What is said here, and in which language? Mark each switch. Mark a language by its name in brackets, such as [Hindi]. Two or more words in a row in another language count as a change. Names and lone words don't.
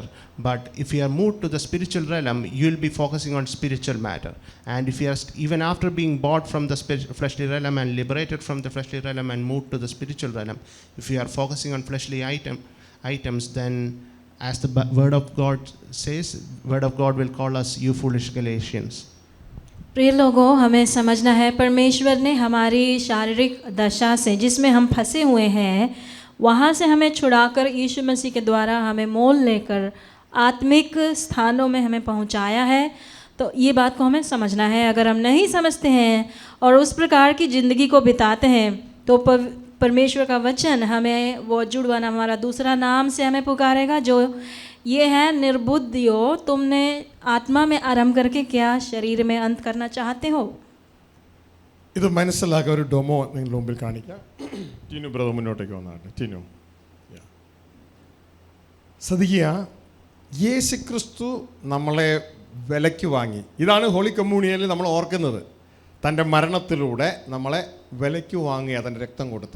[English] But if you are moved to the spiritual realm, you will be focusing on spiritual matter. And if you are even after being bought from the fleshly realm and liberated from the fleshly realm and moved to the spiritual realm, if you are focusing on fleshly items, then as the word of God says, word of God will call us, you foolish Galatians. [Hindi] प्रिय लोगों, हमें समझना है परमेश्वर ने हमारी शारीरिक दशा से जिसमें हम फंसे हुए हैं वहाँ से हमें छुड़ाकर यीशु मसीह के द्वारा हमें मोल लेकर आत्मिक स्थानों में हमें पहुँचाया है. तो ये बात को हमें समझना है. अगर हम नहीं समझते हैं और उस प्रकार की ज़िंदगी को बिताते हैं तो परमेश्वर का वचन हमें वो जुड़वाना हमारा दूसरा नाम से हमें पुकारेगा, जो ये है निर्बुद्धियो, तुमने आत्मा में आरंभ करके क्या शरीर में अंत करना चाहते हो. [Malayalam] ഇത് മനസ്സിലാക്കുക. ഒരു ഡെമോ നിങ്ങൾ മുമ്പിൽ കാണിക്കാം. ടീനു ബ്രദർ മുന്നോട്ടേക്ക് വന്നാട്ടെ. ടീനു ശ്രദ്ധിക്കുക, യേശു ക്രിസ്തു നമ്മളെ വിലയ്ക്ക് വാങ്ങി. ഇതാണ് [English] Holy Communionil [Malayalam] നമ്മൾ ഓർക്കുന്നത്. തൻ്റെ മരണത്തിലൂടെ നമ്മളെ വിലയ്ക്ക് വാങ്ങി, അതിൻ്റെ രക്തം കൊടുത്ത്.